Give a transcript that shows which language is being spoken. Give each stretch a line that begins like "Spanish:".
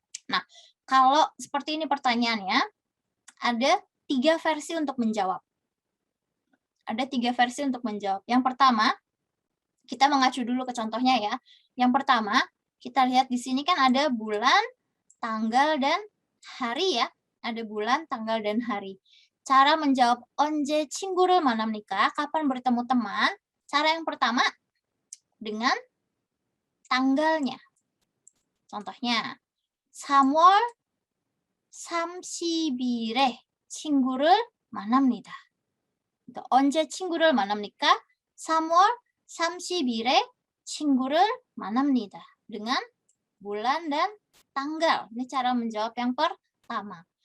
Indonesian: Nah, kalau seperti ini pertanyaannya, ada 3 versi untuk menjawab. Ada 3 versi untuk menjawab. Yang pertama, kita mengacu dulu ke contohnya ya. Yang pertama, kita lihat di sini kan ada bulan, tanggal, dan hari ya. Ada bulan, tanggal, dan hari. Cara menjawab
Korean: 언제 친구를 만납니까?
Indonesian: Kapan bertemu teman? Cara yang pertama, dengan tanggalnya.
Korean: Contohnya, 3월 30일에 친구를 만납니다. 언제 친구를 만납니까? 3월 30일에 친구를 만납니다.
Indonesian: Dengan bulan dan tanggal. Ini cara menjawab yang pertama.